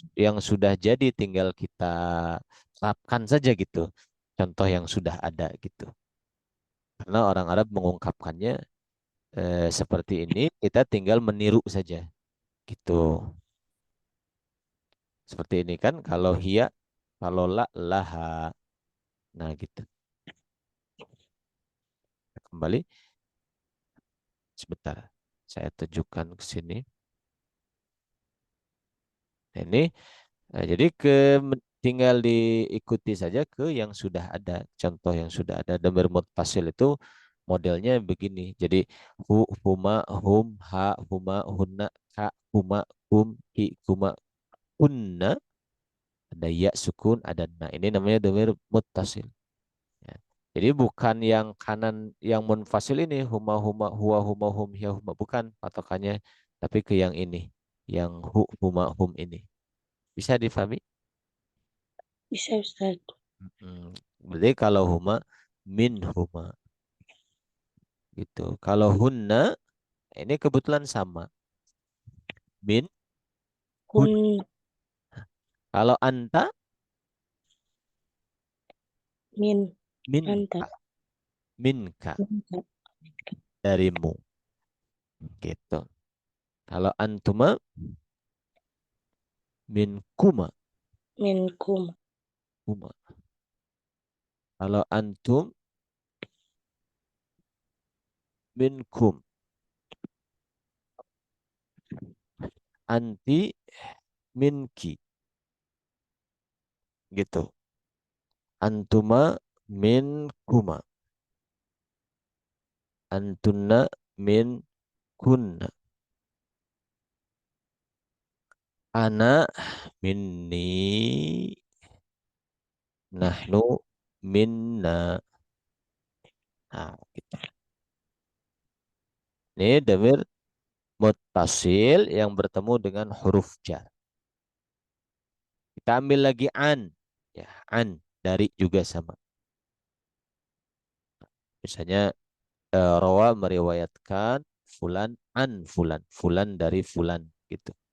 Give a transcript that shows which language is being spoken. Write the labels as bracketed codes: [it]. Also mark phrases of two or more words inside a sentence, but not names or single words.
[id] yang sudah jadi tinggal kita terapkan saja gitu. Contoh yang sudah ada gitu. Karena orang Arab mengungkapkannya seperti ini, kita tinggal meniru saja gitu. Seperti ini kan, kalau hiya, kalau la, laha. Nah gitu. Kembali, sebentar. Saya tunjukkan ke sini. Nah, ini jadi tinggal diikuti saja ke yang sudah ada, contoh yang sudah ada. Domir muttasil itu modelnya begini. [ar] Jadi هما، هم، ها، هما، هن، ك، هما، هم، هي، هما, kunna. [id] Ada ya sukun, ada na. Ini namanya domir muttasil. Ya. Jadi bukan yang kanan yang munfasil ini [ar] هما، هما، هو، هما، هم، هي، هما, [id] bukan patokannya, tapi ke yang ini, yang huma, hum ini. Bisa difahami? Bisa Ustaz. Mm. Berarti kalau [ar] هما من هما [id] gitu. Kalau hunna ini kebetulan sama [ar] من هن. Kun. [id] Kalau anta [ar] من. أنت. منك، منك Minka. [id] darimu gitu. [ar] Kalau أنتما من كما, Minkum. kuma. Kalau أنتم منكم، أنتِ منكِ gitu. أنتما من كما، أنتن من كن، أنا مني، نحن منا. [id] Nah, gitu. Ini damir muttasil yang bertemu dengan huruf jar. Kita ambil lagi an. Ya, an dari juga sama. Misalnya rawa meriwayatkan [ar] فلان عن فلان, [id] fulan dari fulan gitu.